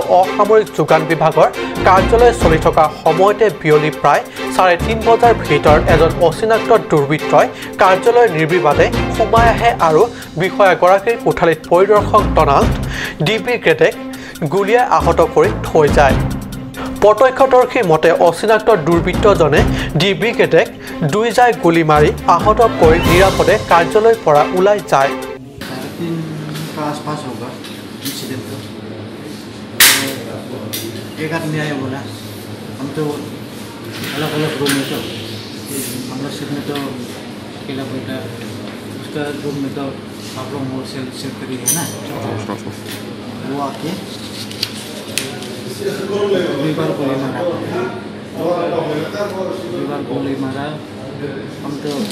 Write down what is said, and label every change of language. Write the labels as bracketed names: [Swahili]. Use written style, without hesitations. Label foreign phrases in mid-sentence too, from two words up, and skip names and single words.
[Assamese] অসামৰিক যোগান বিভাগৰ কাৰ্যালয় চলি থকা সময়তে বিয়লি প্ৰায় 3:30 বজাৰ ভিতৰত এজন অচিনাক্ত দুৰ্বৃত্তই কাৰ্যালয়ৰ নিৰ্বিবাদে সোমাই আহে আৰু বিষয়াগৰাকীৰ কোঠালীত পৰিদৰ্শক ডনাল্ড ডি ব্ৰিগেডেক গুলীয়াই আহত কৰি থৈ যায় প্ৰত্যক্ষদৰ্শীৰ মতে অচিনাক্ত দুৰ্বৃত্তজনে ডি ব্ৰিগেডেক দুই যায় গুলী মাৰি আহত কৰি নিৰাপদে কাৰ্যালয়ৰ পৰা ওলাই যায় [Hindi] आसपास होगा इंसिडेंट तो एक आदमी आया बोला हम तो अलग अलग रूम में तो हम लोग सिर्फ में तो अकेला बैठा उसका रूम में तो आप लोग मोर सेल करी है ना वो आके दुई बार गोली मारा हम तो